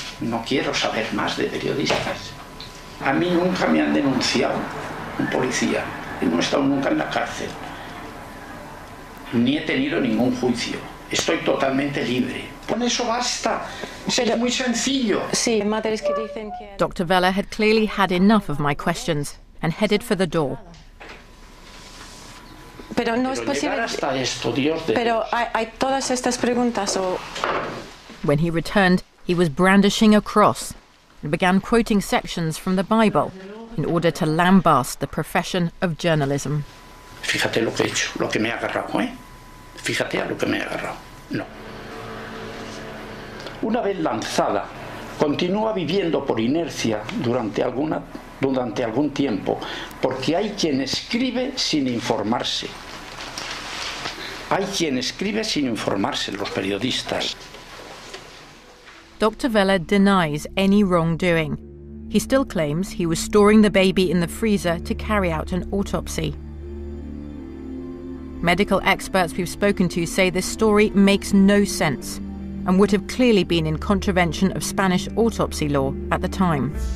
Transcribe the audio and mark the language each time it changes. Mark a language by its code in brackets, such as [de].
[es] No quiero saber más de periodistas. A mí nunca me han denunciado un policía. Y no he estado nunca en la cárcel. Ni he tenido ningún juicio. Estoy totalmente libre. Con eso basta. Es muy sencillo. Sí, madres que dicen que... [en] Dr. Vella had clearly had enough of my questions and headed for the door. [es] Pero no es posible. Hasta esto, Dios de Pero hay todas estas preguntas. [en] When he returned, he was brandishing a cross and began quoting sections from the Bible in order to lambast the profession of journalism. [es] Fíjate lo que he hecho, lo que me he agarrado, ¿eh? Fíjate a lo que me he agarrado. No. Una vez lanzada, continúa viviendo por inercia durante algún tiempo, porque hay quien escribe sin informarse. Hay quien escribe sin informarse, los periodistas. [en] Dr. Vella denies any wrongdoing. He still claims he was storing the baby in the freezer to carry out an autopsy. Medical experts we've spoken to say this story makes no sense and would have clearly been in contravention of Spanish autopsy law at the time.